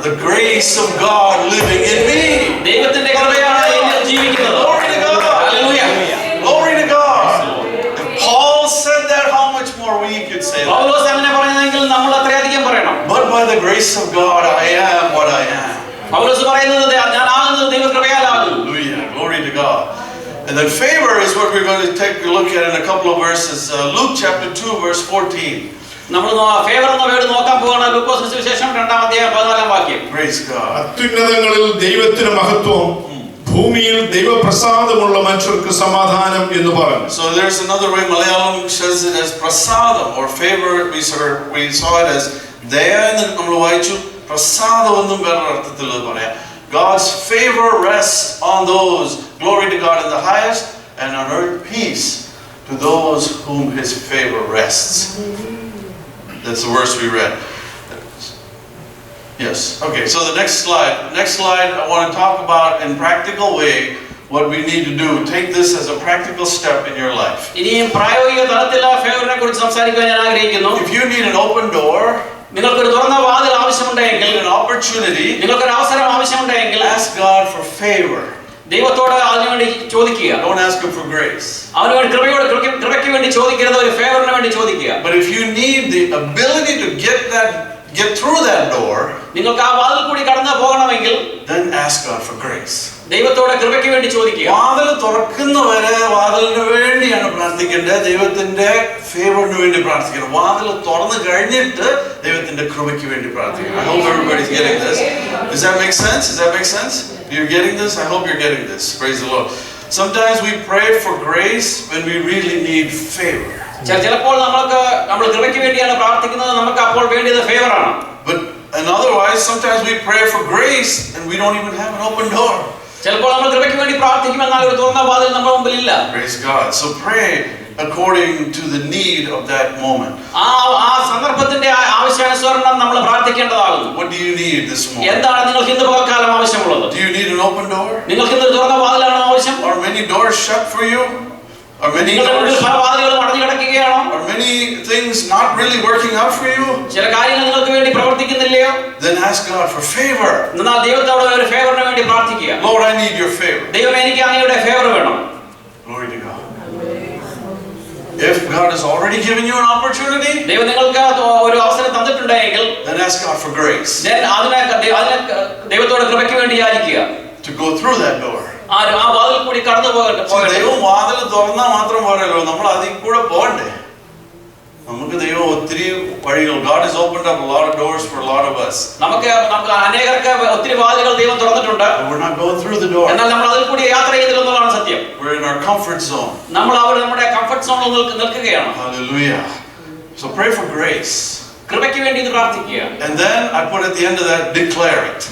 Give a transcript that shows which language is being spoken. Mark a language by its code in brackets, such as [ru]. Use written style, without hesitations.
[en] The grace of God living in me. [ml] ദൈവത്തിന്റെ കൃപയാണ് എന്നിൽ ജീവിക്കുന്നത്. [en] Glory to God. Hallelujah. Glory to God. If Paul said that, how much more we could say that? [ml] പൗലോസ് അങ്ങനെ പറയുന്നെങ്കിൽ നമ്മൾ അത്രയധികം പറയണം. [en] But by the grace of God, I am what I am. [ml] പൗലോസ് പറയുന്നത് ഞാൻ ആകുന്നത് ദൈവകൃപയാലാകുന്നു. [en] Hallelujah. Glory to God. And then favor is what we're going to take a look at in a couple of verses. Luke chapter 2 verse 14. [ml] നമ്മൾ favour എന്ന word നോക്കാൻ പോവാണ്. ലൂക്കോസ് സുവിശേഷം 2-ാം വാക്യം. [en] Praise God. [ml] അത്യുന്നതങ്ങളിൽ ദൈവത്തിന് മഹത്വം, ഭൂമിയിൽ ദൈവപ്രസാദമുള്ള മനുഷ്യർക്ക് സമാധാനം എന്ന് പറഞ്ഞു. [en] So there's another way Malayalam says it as prasadam or favor. We saw it as dayannu [ml] നമ്മൾ വായിച്ചു. പ്രസാദം എന്നും വേറൊരു അർത്ഥത്തിൽ പറയാം. [en] God's favor rests on those, glory to God in the highest, and on earth peace to those whom his favor rests. That's the verse we read. Yes. Okay, so the next slide I want to talk about in practical way what we need to do. Take this as a practical step in your life. [ml] ഇനിയും പ്രായോഗിക തലത്തിൽ ഫേവറിനെ കുറിച്ച് സംസാരിക്കാൻ ഞാൻ ആഗ്രഹിക്കുന്നു. [en] If you need an open door, [ml] നിങ്ങൾക്കൊരു തുറന്ന വാതിൽ ആവശ്യമുണ്ടെങ്കിൽ, [en] an opportunity, [ml] നിങ്ങൾക്കൊരു അവസരം ആവശ്യമുണ്ടെങ്കിൽ, [en] ask God for favor. [ml] ദൈവത്തോട് അതിനുവേണ്ടി ചോദിക്കുക. [en] Don't ask him for grace. [ml] അവന് വേണ്ടി കൃപയ്ക്ക് വേണ്ടി ചോദിക്കരുത്, ഒരു ഫേവറിന് വേണ്ടി ചോദിക്കുക. [en] But if you need the ability to get through that door, [ml] നിങ്ങൾക്ക് ആ വാതിൽ കൂടി കടന്നു പോകണമെങ്കിൽ, [en] then ask God for grace. [ml] ദൈവത്തോട് കൃപയ്ക്ക് വേണ്ടി ചോദിക്കുക. വാതിൽ തുറക്കുന്നവരെ വാതിലിന് വേണ്ടിയാണ് പ്രാർത്ഥിക്കേണ്ടത്, ദൈവത്തിന്റെ ഫേവറിന് വേണ്ടി പ്രാർത്ഥിക്കണം. വാതിൽ തുറന്നു കഴിഞ്ഞിട്ട് ദൈവത്തിന്റെ കൃപയ്ക്ക് വേണ്ടി പ്രാർത്ഥിക്കണം. [en] I hope everybody's getting this. Does that make sense? You're getting this? I hope you're getting this. Praise the Lord. Sometimes we pray for grace when we really need favor. [ml] ചിലപ്പോൾ നമ്മൾ കൃപയ്ക്ക് വേണ്ടിയാണ് പ്രാർത്ഥിക്കുന്നത്, നമുക്ക് അപ്പോൾ വേണ്ടിയത് ഫേവറാണ്. [en] And otherwise, sometimes we pray for grace and we don't even have an open door. [ml] ചിലപ്പോൾ നമ്മൾ കൃപയ്ക്ക് വേണ്ടി പ്രാർത്ഥിക്കും, എന്നാൽ ഒരു തുറന്ന വാതിൽ നമ്മുടെ മുമ്പിൽ ഇല്ല. [en] Praise God. So pray according to the need of that moment. [ml] ആ സന്ദർഭത്തിന്റെ ആവശ്യാനുസരണം നമ്മൾ പ്രാർത്ഥിക്കേണ്ടതാകുന്നു. [en] What do you need this morning? [ml] എന്താണ് നിങ്ങൾക്ക് ഇന്ന് പകൽക്കാലം ആവശ്യമുള്ളത്? [en] Do you need an open door? [ml] നിങ്ങൾക്ക് ഇന്ന് തുറന്ന വാതിലാണോ ആവശ്യം? [en] Are many doors shut for you? Are many [ml] വാതിലുകൾ അടഞ്ഞു കിടക്കുകയാണോ? [en] Are many things not really working out for you? [ml] ചില കാര്യങ്ങൾ നിങ്ങൾക്ക് വേണ്ടി പ്രവർത്തിക്കുന്നില്ലയോ? [en] Then ask God for favor. [ml] എന്നാൽ ദൈവത്തോട് ഒരു ഫേവറിന് വേണ്ടി പ്രാർത്ഥിക്കുക. [en] Lord, I need your favor. [ml] ദൈവമേ, എനിക്ക് അങ്ങയുടെ ഫേവർ വേണം. [en] Glory to God. If God has already given you an opportunity, [ml] ദൈവം നിങ്ങൾക്ക് ഒരു അവസരം തന്നിട്ടുണ്ടെങ്കിൽ, [en] then ask God for grace. [ml] then അതിനെ ദൈവത്തോട് കൃപയ്ക്ക് വേണ്ടി യാചിക്കുക. [en] To go through that door. [ml] ആ വാതിൽ കൂടി കടന്നു പോകട്ടെ. ദൈവം വാതിൽ തുറന്നാൽ മാത്രം പോരല്ലോ, നമ്മൾ അതിൽ കൂടെ പോകണ്ടേ. നമുക്ക് ദൈവം ഒത്തിരി വഴികൾ, [en] God has opened up a lot of doors for a lot of us. [ml] നമുക്ക് അനേകർക്ക് ഒത്തിരി വാതിലുകൾ ദൈവം തുറന്നിട്ടുണ്ട്. [en] We're not going through the door. [ml] എന്നാൽ നമ്മൾ അതിൽ കൂടി യാത്ര ചെയ്തില്ലെന്നുള്ളതാണ് സത്യം. [en] We're in our comfort zone. [ml] നമ്മൾ നമ്മുടെ കംഫർട്ട് സോണിൽ നിൽക്കുകയാണ്. [en] Hallelujah. So pray for grace. [ml] കൃപയ്ക്ക് വേണ്ടി ഇത് പ്രാർത്ഥിക്കുക. [en] And then I put at the end of that, declare it.